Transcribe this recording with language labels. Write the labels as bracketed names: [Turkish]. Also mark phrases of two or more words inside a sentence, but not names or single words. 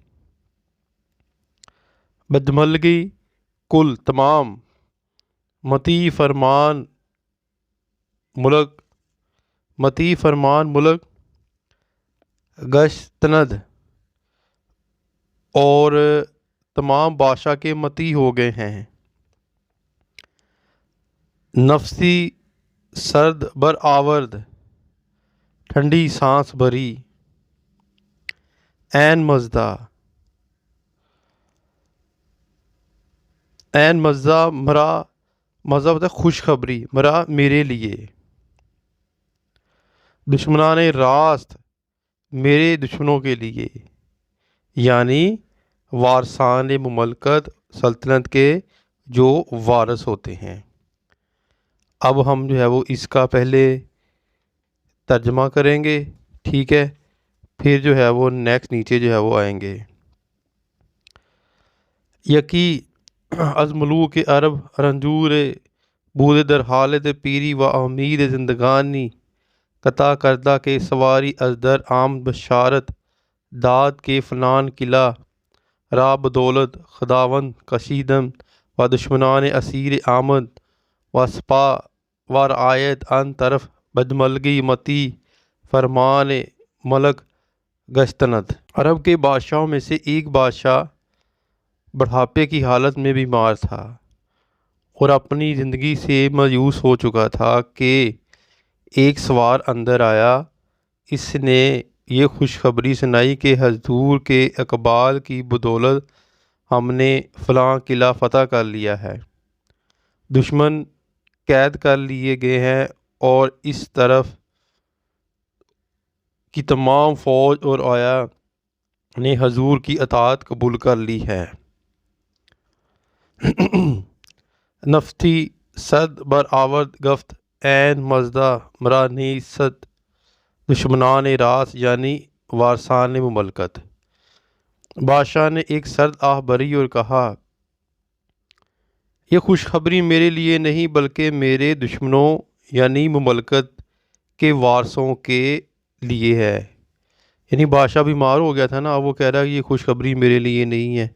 [Urdu] بجملگی، کل تمام. [Persian] متی فرمان ملک، متی فرمان ملک. [Urdu] گشتند، اور تمام بادشاہ کے متی ہو گئے ہیں. [Persian] نفسی، سرد بر آورد، [Urdu] ٹھنڈی سانس بھری. [Persian] این مزدہ، این مزہ مرا، [Urdu] مزہ ہوتا ہے خوشخبری، مرا میرے لیے. [Persian] دشمنان راست، [Urdu] میرے دشمنوں کے لیے، یعنی [Persian] وارثان مملکت، [Urdu] سلطنت کے جو وارث ہوتے ہیں. اب ہم جو ہے وہ اس کا پہلے ترجمہ کریں گے، ٹھیک ہے، پھر جو ہے وہ نیکسٹ نیچے جو ہے وہ آئیں گے. [Persian] یکی از ملوک عرب، رنجور بود در حالت پیری و امید زندگانی قطع کردہ کے سواری از در آمد بشارت داد کے فلان قلعہ را بدولت خداوند کشیدم و دشمنان اسیر آمد و سپا و رعایت ان طرف بجملگی متی فرمان ملک گشتند. [Urdu] عرب کے بادشاہوں میں سے ایک بادشاہ بڑھاپے کی حالت میں بیمار تھا اور اپنی زندگی سے مایوس ہو چکا تھا کہ ایک سوار اندر آیا. اس نے یہ خوشخبری سنائی کہ حضور کے اقبال کی بدولت ہم نے فلاں قلعہ فتح کر لیا ہے، دشمن قید کر لیے گئے ہیں اور اس طرف کی تمام فوج اور آیا نے حضور کی اطاعت قبول کر لی ہے. [Persian] نفتی، صد بر آورد گفت، این مزدہ مرا نیست. دشمنان راست یعنی وارثان مملکت. [Urdu] بادشاہ نے ایک سرد آہ بھری اور کہا، یہ خوشخبری میرے لیے نہیں بلکہ میرے دشمنوں یعنی مملکت کے وارثوں کے لیے ہے. یعنی بادشاہ بیمار ہو گیا تھا نا، اب وہ کہہ رہا ہے کہ یہ خوشخبری میرے لیے نہیں ہے.